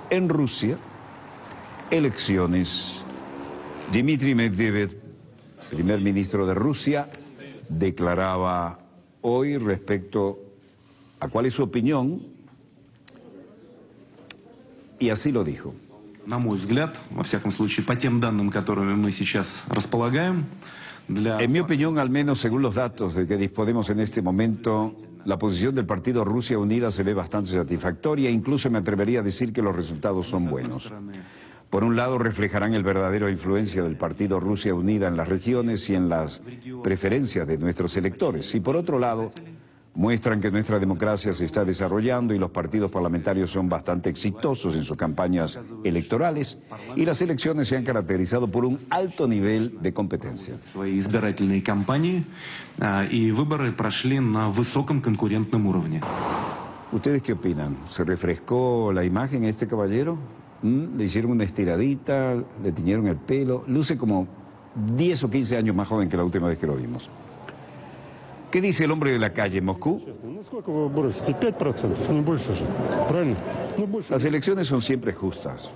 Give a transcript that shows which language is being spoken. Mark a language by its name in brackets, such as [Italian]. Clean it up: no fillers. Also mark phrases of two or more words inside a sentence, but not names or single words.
[Spanish] En Rusia, elecciones. Dmitry Medvedev, primer ministro de Rusia, declaraba hoy respecto a cuál es su opinión, y así lo dijo. [Russian] На мой взгляд, во всяком случае, по тем данным, которыми мы сейчас располагаем, [Spanish] En mi opinión, al menos según los datos de que disponemos en este momento, la posición del partido Rusia Unida se ve bastante satisfactoria, incluso me atrevería a decir que los resultados son buenos. Por un lado, reflejarán el verdadero influencia del partido Rusia Unida en las regiones y en las preferencias de nuestros electores. Y por otro lado, muestran que nuestra democracia se está desarrollando y los partidos parlamentarios son bastante exitosos en sus campañas electorales y las elecciones se han caracterizado por un alto nivel de competencia. [Russian] Свои избирательные кампании, и выборы прошли на высоком конкурентном уровне. [Spanish] ¿Ustedes qué opinan? ¿Se refrescó la imagen a este caballero? Le hicieron una estiradita, le tiñeron el pelo, luce como 10 o 15 años más joven que la última vez que lo vimos. ¿Qué dice el hombre de la calle en Moscú? Las elecciones son siempre justas.